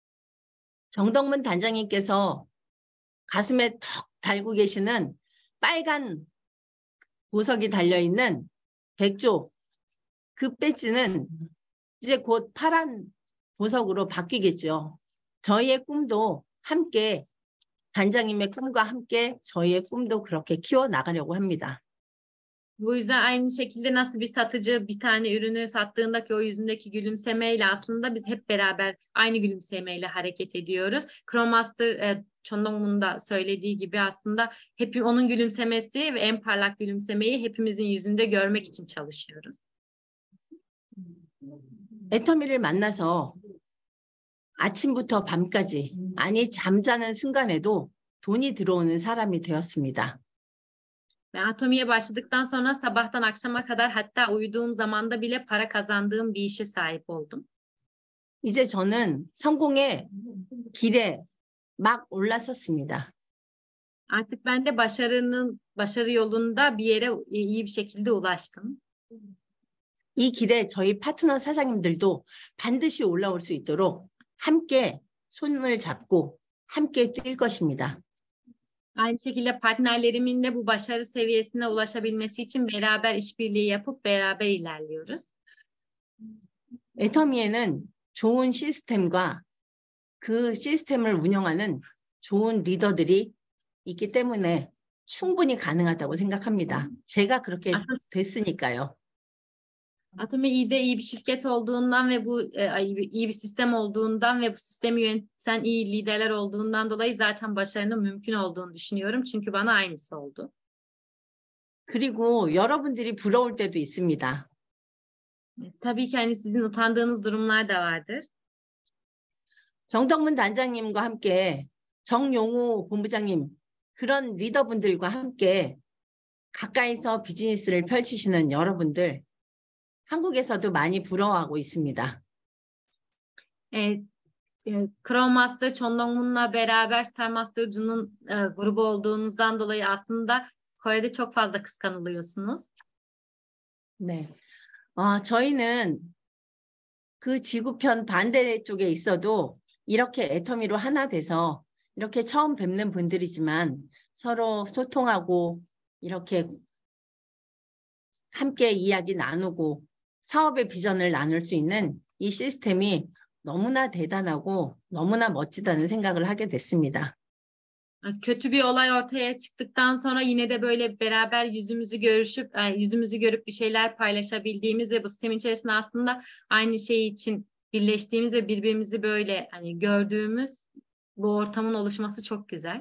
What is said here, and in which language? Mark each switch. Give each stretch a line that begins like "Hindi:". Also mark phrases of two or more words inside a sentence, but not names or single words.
Korean: 정덕문 단장님께서 가슴에 턱 달고 계시는 빨간 보석이 달려있는 백조 그 배지는 이제 곧 파란 보석으로 바뀌겠죠. 저희의 꿈도 함께 단장님의 꿈과 함께 저희의 꿈도 그렇게 키워나가려고 합니다.
Turkish: Bu yüzden aynı şekilde nasıl bir satıcı bir tane ürünü sattığındaki o yüzündeki gülümsemeyle aslında biz hep beraber aynı gülümsemeyle hareket ediyoruz. Chromaster Chondongmun'un da söylediği gibi aslında hep onun gülümsemesi ve en parlak gülümsemeyi hepimizin yüzünde görmek için çalışıyoruz.
Korean: 애터미를 만나서 아침부터 밤까지 아니 잠자는 순간에도 돈이 들어오는 사람이 되었습니다.
Turkish: Ben Atomi'ye başladıktan sonra sabahtan akşama kadar hatta uyuduğum zamanda bile para kazandığım bir işe sahip oldum.
Korean: 이제 저는 성공의 길에 막 올라섰습니다.
Turkish: Artık ben de başarı yolunda bir yere iyi bir şekilde ulaştım.
Korean: 이 길에 저희 파트너 사장님들도 반드시 올라올 수 있도록 함께 손을 잡고 함께 뛸 것입니다.
Turkish: Aynı şekilde partnerlerimin de bu başarı seviyesine ulaşabilmesi için beraber işbirliği yapıp beraber ilerliyoruz.
Korean: 애터미에는 좋은 시스템과 그 시스템을 운영하는 좋은 리더들이 있기 때문에 충분히 가능하다고 생각합니다. 제가 그렇게 됐으니까요.
Turkish: Atomi iyi bir şirket olduğundan ve bu iyi bir sistem olduğundan ve bu sistemi yöneten iyi liderler olduğundan dolayı zaten başarının mümkün olduğunu düşünüyorum. Çünkü bana aynısı oldu.
Korean: 그리고 여러분들이 부러울 때도 있습니다.
Turkish: Tabii ki hani sizin utandığınız durumlar da vardır.
Korean: 정덕문 단장님과 함께 정용우 본부장님 그런 리더분들과 함께 가까이서 비즈니스를 펼치시는 여러분들 한국에서도 많이 부러워하고 있습니다.
Turkish: Crow Master, Chondongmun'la beraber Star Master'cunun grubu olduğunuzdan dolayı aslında Kore'de çok fazla kıskanılıyorsunuz.
Korean: 네, 저희는 그 지구편 반대쪽에 있어도 이렇게 애터미로 하나 돼서 이렇게 처음 뵙는 분들이지만 서로 소통하고 이렇게 함께 이야기 나누고 사업의 비전을 나눌 수 있는 이 시스템이 너무나 대단하고 너무나 멋지다는 생각을 하게 됐습니다.
Turkish: Kötü bir olay ortaya çıktıktan sonra yine de böyle beraber yüzümüzü görüp bir şeyler paylaşabildiğimiz ve bu sistemin içerisinde aslında aynı şey için birleştiğimiz ve birbirimizi böyle hani gördüğümüz bu ortamın oluşması çok güzel.